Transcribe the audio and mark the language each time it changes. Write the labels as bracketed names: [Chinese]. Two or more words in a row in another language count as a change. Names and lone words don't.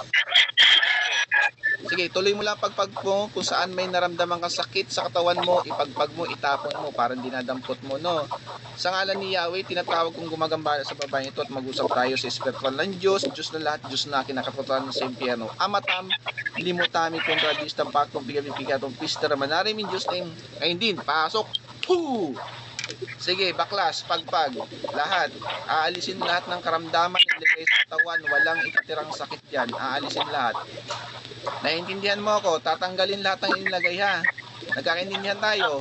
[Filipino] Sige, tuloy mo lang pagpag mo kung saan may naramdaman kang sakit sa katawan mo, ipagpag mo, itapon mo, parang dinadampot mo, no? Sa ngalan ni Yahweh, tinatawag kong gumagambala sa babaeng ito at mag-usap tayo sa espiritual ng Diyos, Diyos na lahat, Diyos na kinakapatuan sa impyerno. Amatam, limutami, kontradistam, pakong pigapikatong pistera, manarimin, Diyos name, ngayon din, pasok, poo! Sige, baklas, pagpag, lahat. Aalisin lahat ng karamdaman nilagay sa katawan. Walang ititirang sakit yan. Aalisin lahat. Naiintindihan mo ako? Tatanggalin lahat ng inilagay ha. Nagkakaintindihan tayo.